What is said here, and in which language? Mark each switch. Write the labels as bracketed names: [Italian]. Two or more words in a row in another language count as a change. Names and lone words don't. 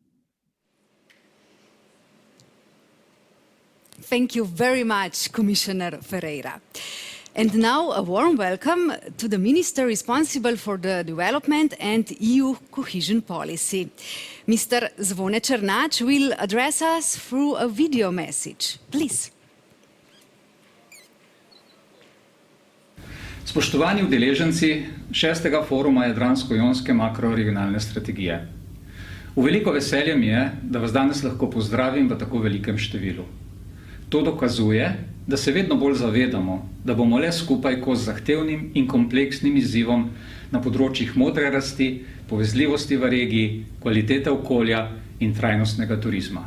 [English] Thank you very much, Commissioner Ferreira. And now a warm welcome to the Minister responsible for the development and EU cohesion policy. Mr. Zvone Černač will address us through a video message. Please. [Slovenian] Spoštovani udeleženci 6. foruma Jadransko-jonske makroregionalne strategije. V veliko veselje mi je, da vas danes lahko pozdravim v tako velikem številu. To dokazuje, da se vedno bolj zavedamo, da bomo le skupaj kos zahtevnim in kompleksnim izzivom na področjih modre rasti, povezljivosti v regiji, kvalitete okolja in trajnostnega turizma.